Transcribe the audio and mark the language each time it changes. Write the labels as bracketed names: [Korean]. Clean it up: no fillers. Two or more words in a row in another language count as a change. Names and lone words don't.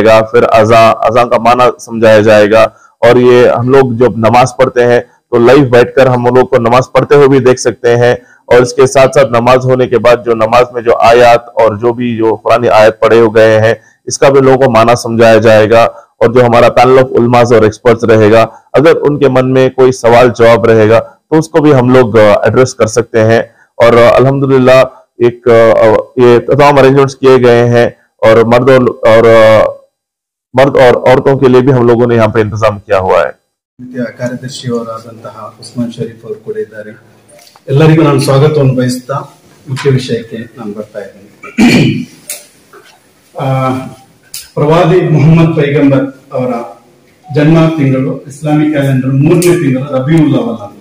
[Urdu] گا، پھر اذان کا معنی سمجھایا جائے گا، اور یہ ہم لوگ جب نماز پڑھتے ہیں تو لائیو بیٹھ کر ہم لوگ کو نماز پڑھتے ہوئے بھی دیکھ سکتے ہیں، اور اس کے ساتھ ساتھ نماز ہونے کے بعد جو نماز میں جو آیات اور جو قرآنی آیت پڑھے ہو گئے ہیں اس کا بھی لوگوں کو معنی سمجھایا جائے گا، اور جو ہمارا پینل آف علماء اور ایکسپرٹس رہے گا، اگر ان کے من میں کوئی سوال جواب رہے گا تو اس کو بھی ہم لوگ ایڈریس کر سکتے ہیں۔ اور الحمدللہ یہ تمام ارینجمنٹس کیے گئے ہیں، اور مرد اور عورتوں کے لیے بھی ہم لوگوں نے یہاں پہ انتظام کیا ہوا ہے۔ [Kannada] ಕಾರ್ಯದರ್ಶಿಯವರಾದಂತಹ ಉಸ್ಮಾನ್ ಶರೀಫ್ ಅವರು ಕೂಡ ಇದ್ದಾರೆ। ಎಲ್ಲರಿಗೂ ನಾನು ಸ್ವಾಗತವನ್ನು ಬಯಸ್ತಾ ಮುಖ್ಯ ವಿಷಯಕ್ಕೆ ನಾನು ಬರ್ತಾ ಇದ್ದೇನೆ। ಪ್ರವಾದಿ ಮುಹಮ್ಮದ್ ಪೈಗಂಬರ್ ಅವರ ಜನ್ಮ ತಿಂಗಳು ಇಸ್ಲಾಮಿಕ್ ಕ್ಯಾಲೆಂಡರ್ 3ನೇ ತಿಂಗಳು ರಬಿಯುಲ್ ಅವಲ್ ಅಂತ।